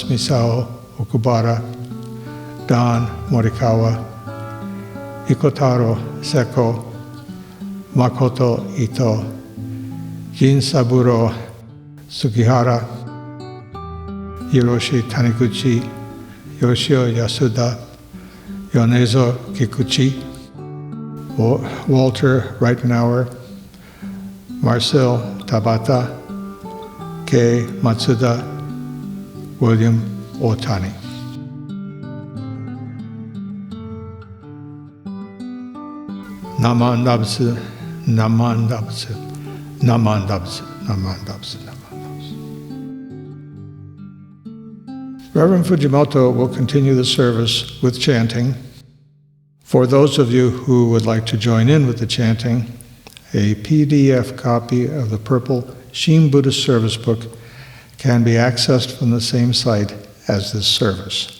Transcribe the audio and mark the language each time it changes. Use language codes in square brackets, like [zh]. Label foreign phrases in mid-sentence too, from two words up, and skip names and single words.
[en] Misao Okubara, Don Morikawa, Ikotaro Seko, Makoto Ito, Jin Saburo Sugihara, Hiroshi Taniguchi, Yoshio Yasuda, Yonezo Kikuchi, Walter Reitenauer, Marcel Tabata, Kei Matsuda, William Otani. [ja] なまんだぶ、なまんだぶ、なまんだぶ、なまんだぶ、なまんだぶ. [en] Reverend Fujimoto will continue the service with chanting. For those of you who would like to join in with the chanting, a PDF copy of the purple Shin Buddhist service book can be accessed from the same site as this service.